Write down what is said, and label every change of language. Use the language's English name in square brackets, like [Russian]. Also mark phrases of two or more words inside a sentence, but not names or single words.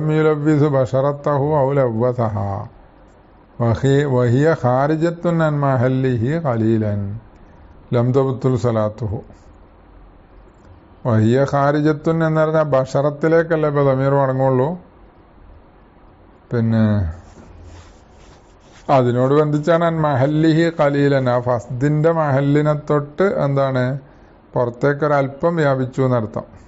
[Arabic] يلبس بشرته أو لوثها وهي خارجة عن محله قليلا لم تبطل صلاته. وهي خارجة [Malayalam] എന്ന് പറഞ്ഞാൽ ബഷറത്തിലേക്കല്ലേ ഇപ്പൊ ദമീർ മടങ്ങുള്ളൂ. പിന്നെ അതിനോട് ബന്ധിച്ചാണ് [Arabic] عن محله قليلا, [Malayalam] ആ ഫസ്ദിന്റെ മഹല്ലിനെ തൊട്ട് എന്താണ് പുറത്തേക്കൊരൽപ്പം വ്യാപിച്ചു എന്നർത്ഥം.